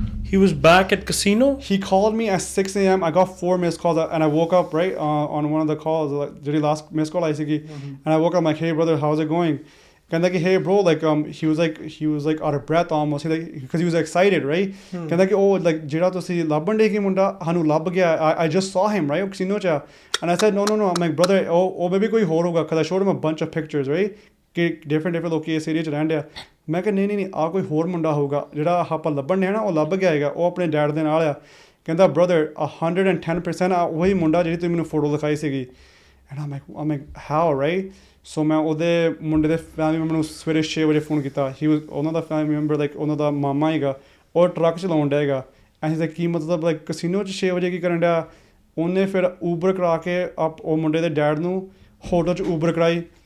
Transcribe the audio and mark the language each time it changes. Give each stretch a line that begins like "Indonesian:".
English: He was back at casino? He called me at 6 AM. I got 4 missed calls and I woke up right on one of the calls, like the last missed call I see. And I woke up, I'm like, hey brother, how's it going?
Punjabi: ਕਹਿੰਦਾ ਕਿ
English: hey bro, like he was like out of breath almost, like because he was excited, right?
Punjabi: ਕਹਿੰਦਾ ਕਿ ਉਹ like ਜਿਹੜਾ ਤੁਸੀਂ ਲੱਭਣ ਡੇ ਕਿ ਮੁੰਡਾ ਸਾਨੂੰ ਲੱਭ ਗਿਆ,
English: I just saw him, right?
Punjabi: casino 'ਚ।
English: And I said no, I'm like brother,
Punjabi: ਉਹ
English: maybe
Punjabi: ਕੋਈ ਹੋਰ ਹੋਊਗਾ,
English: because I showed him a bunch of pictures, right?
Punjabi: ਕਿ different ਲੋਕੀ ਇਸ ਏਰੀਆ 'ਚ ਰਹਿਣ ਡਿਆ। ਮੈਂ ਕਿਹਾ ਨਹੀਂ ਆਹ ਕੋਈ ਹੋਰ ਮੁੰਡਾ ਹੋਊਗਾ ਜਿਹੜਾ ਆਪਾਂ ਲੱਭਣ ਡਿਆ ਨਾ, ਉਹ ਲੱਭ ਗਿਆ ਹੈਗਾ, ਉਹ ਆਪਣੇ ਡੈਡ ਦੇ ਨਾਲ ਆ। ਕਹਿੰਦਾ ਬ੍ਰਦਰ 110% ਉਹੀ ਮੁੰਡਾ ਜਿਹੜੀ ਤੁਸੀਂ ਮੈਨੂੰ ਫੋਟੋ ਦਿਖਾਈ ਸੀਗੀ। And
English: I'm like how, right?
Punjabi: ਸੋ ਮੈਂ ਉਹਦੇ ਮੁੰਡੇ ਦੇ ਫੈਮਿਲੀ ਮੈਂਬਰ ਨੂੰ ਸਵੇਰੇ 6 ਵਜੇ ਫੋਨ ਕੀਤਾ। ਉਹਨਾਂ ਦਾ ਫੈਮਿਲੀ ਮੈਂਬਰ ਲਾਈਕ ਉਹਨਾਂ ਦਾ ਮਾਮਾ ਹੈਗਾ, ਉਹ ਟਰੱਕ ਚਲਾਉਣ ਡਿਆ ਹੈਗਾ। ਅਸੀਂ ਤਾਂ ਕੀ ਮਤਲਬ ਲਾਈਕ ਕਸੀਨੋ 'ਚ 6 ਵਜੇ ਕੀ ਕਰਨ ਡਿਆ। ਉਹਨੇ ਫਿਰ ਊਬਰ ਕਰਾ ਕੇ ਉਹ ਮੁੰਡੇ ਦੇ ਡੈਡ ਨੂੰ ਹੋਟਲ 'ਚ ਊਬਰ ਕਰਾਈ।